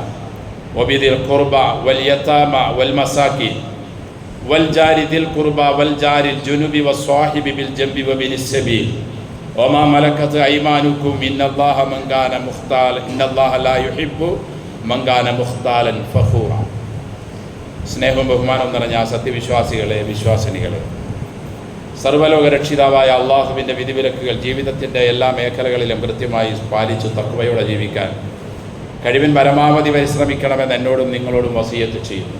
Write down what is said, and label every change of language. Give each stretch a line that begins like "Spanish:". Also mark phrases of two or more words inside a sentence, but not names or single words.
Arabic: وبذي القربى واليتامى والمساكين والجار ذي القربى والجار الجنب والصاحب بالجنب وابن السبيل وما ملكت أيمانكم إن الله من كان مختالا إن الله لا يحب من كان مختالا فخورا
Malayalam: സ്നേഹവും ബഹുമാനവും നിറഞ്ഞ സത്യവിശ്വാസികളെ വിശ്വാസിനികളെ സർവ്വലോക രക്ഷിതാവായ അള്ളാഹുവിൻ്റെ വിധിവിലക്കുകൾ ജീവിതത്തിൻ്റെ എല്ലാ മേഖലകളിലും കൃത്യമായി പാലിച്ചു തഖ്വയോടെ ജീവിക്കാൻ കഴിവിൻ പരമാവധി പരിശ്രമിക്കണമെന്ന് എന്നോടും നിങ്ങളോടും വസിയത്ത് ചെയ്യുന്നു.